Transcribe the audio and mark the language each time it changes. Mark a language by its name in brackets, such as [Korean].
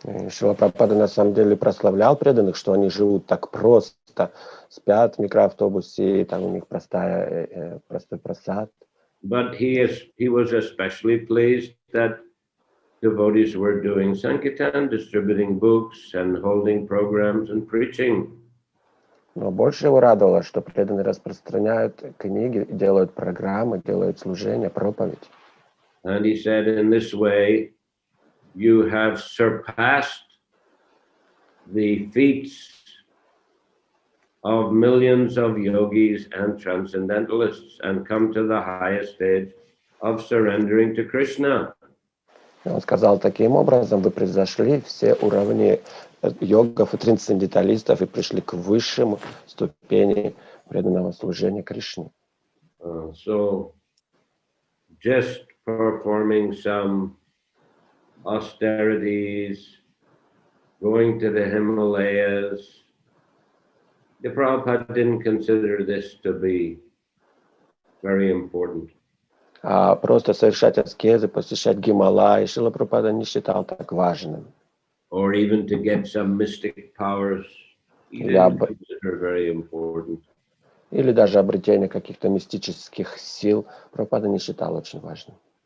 [Russian] Шрила Прабхупада на самом деле прославлял преданных, что они живут так просто, спят в микроавтобусе, там у них простой прасад. [English] But he was especially pleased that devotees were doing Sankirtan, distributing books and holding programs and preaching. [Russian] Но больше его радовало, что преданные распространяют книги, делают программы, делают служения, проповедь. [English] And he said, in this way, you have surpassed the feats of millions of yogis and transcendentalists and come to the highest stage of surrendering to Krishna. [Russian] Он сказал, таким образом вы превзошли все уровни йогов и трансценденталистов и пришли к высшему ступени преданного служения Кришне. [English] So just performing some austerities, going to the Himalayas, the Prabhupada didn't consider this to be very important. [Russian] Просто совершать аскезы, посещать Гималаи, Шрила Прабхупада не считал так важным. [English] Or even to get some mystic powers, he didn't consider very important. [Russian] Или даже обретение каких-то мистических сил Прабхупада не считал очень важным.